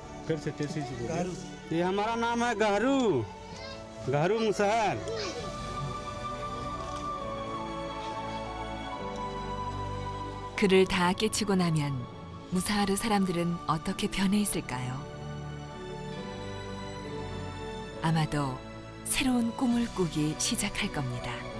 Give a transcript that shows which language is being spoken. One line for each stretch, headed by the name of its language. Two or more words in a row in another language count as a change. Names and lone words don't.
Hindi: फिर से तेजी से बोलिए। ये हमारा नाम है गारू, गारू मुसहर।
Korean: 그를 다 깨치고 나면 무사하르 사람들은 어떻게 변해 있을까요? 아마도 새로운 꿈을 꾸기 시작할 겁니다.